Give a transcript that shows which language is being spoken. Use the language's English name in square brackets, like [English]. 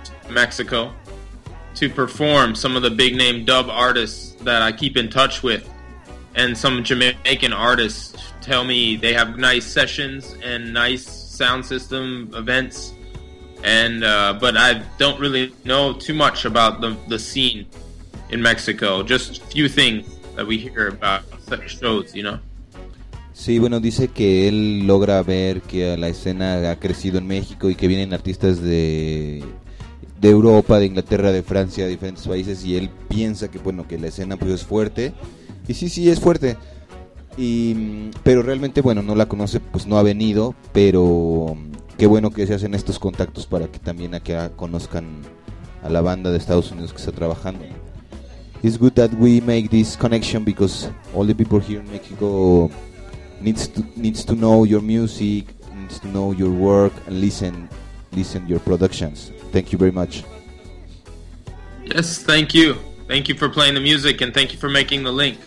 [English] Mexico to perform, some of the big name dub artists that I keep in touch with, and some Jamaican artists tell me they have nice sessions and nice sound system events, and but I don't really know too much about the scene in Mexico, just a few things that we hear about such shows, you know. [Spanish] Sí, bueno, dice que él logra ver que la escena ha crecido en México y que vienen artistas de Europa, de Inglaterra, de Francia, de diferentes países, y él piensa que, bueno, que la escena pues es fuerte, y sí, es fuerte, y pero realmente, bueno, no la conoce, pues no ha venido, pero qué bueno que se hacen estos contactos para que también acá conozcan a la banda de Estados Unidos que está trabajando. [English] It's good that we make this connection because all the people here in Mexico needs to know your music, needs to know your work and listen your productions. Thank you very much. Yes, thank you. Thank you for playing the music and thank you for making the link.